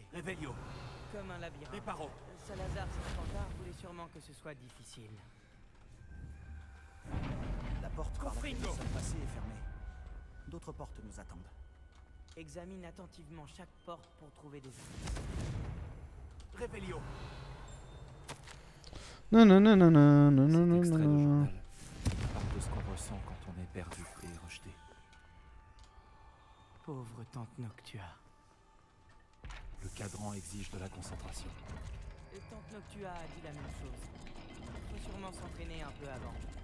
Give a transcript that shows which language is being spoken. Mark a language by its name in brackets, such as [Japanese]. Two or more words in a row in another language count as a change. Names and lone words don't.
[French] Revelio, Comme un labyrinthe. Reparo. Salazar Serpentard voulait sûrement que ce soit difficile. La porte par laquelle nous Confringo. sommes passés est fermée. D'autres portes nous attendent. Examine attentivement chaque porte pour trouver des indices. Revelio. Non, non, non, non, non, non, non, Cet non, extrait de non. journal parle de ce qu'on ressent quand on est perdu et rejeté. Pauvre tante Noctua. Le cadran exige de la concentration. Et tante Noctua a dit la même chose. Faut sûrement s'entraîner un peu avant.